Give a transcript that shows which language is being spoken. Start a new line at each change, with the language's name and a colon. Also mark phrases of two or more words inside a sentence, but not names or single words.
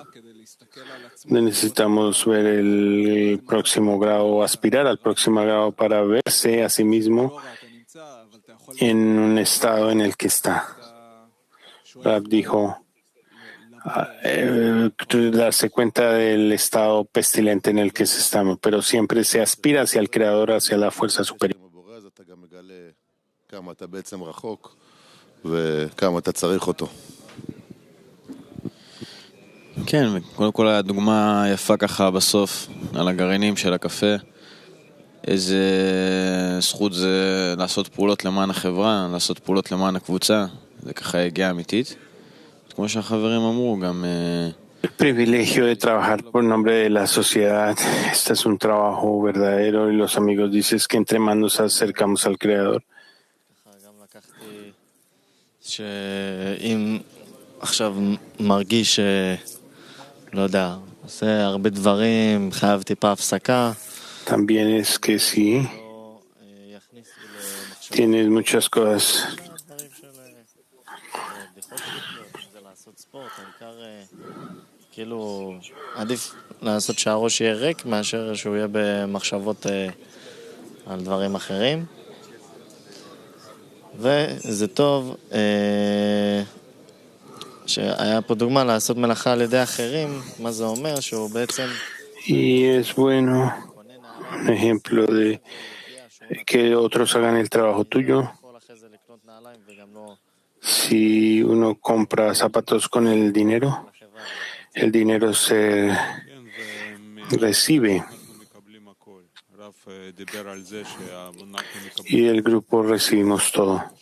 Spanish: Necesitamos ver el próximo grado, aspirar al próximo grado para verse a sí mismo en un estado en el que está. Rab dijo, darse cuenta del estado pestilente en el que se está, pero siempre se aspira hacia el Creador, hacia la fuerza superior.
Hebrew: כן, קודם כל הדוגמה יפה ככה בסוף על הגרעינים של הקפה. איזה זכות זה לעשות פעולות למען החברה, לעשות פעולות למען הקבוצה. זה ככה הגיעה אמיתית. כמו שהחברים אמרו, גם...
Spanish: El privilegio de trabajar por nombre de la sociedad, este es un trabajo verdadero y los amigos dicen que entre más nos acercamos al Creador.
Hebrew: גם לקחתי שאם עכשיו מרגיש לא יודע, עושה הרבה דברים, חייב טיפה הפסקה.
Spanish: También es que si tienes muchas cosas,
Hebrew: זה לעשות ספורט, העיקר כאילו עדיף לעשות שהראש יהיה ריק מאשר שהוא יהיה במחשבות על דברים אחרים. וזה טוב שהיה פה דוגמה לעשות מלאכה על ידי אחרים, מה זה אומר? שהוא בעצם...
Spanish: y es bueno un ejemplo de que otros hagan el trabajo tuyo. Si uno compra zapatos con el dinero se recibe y el grupo recibimos todo.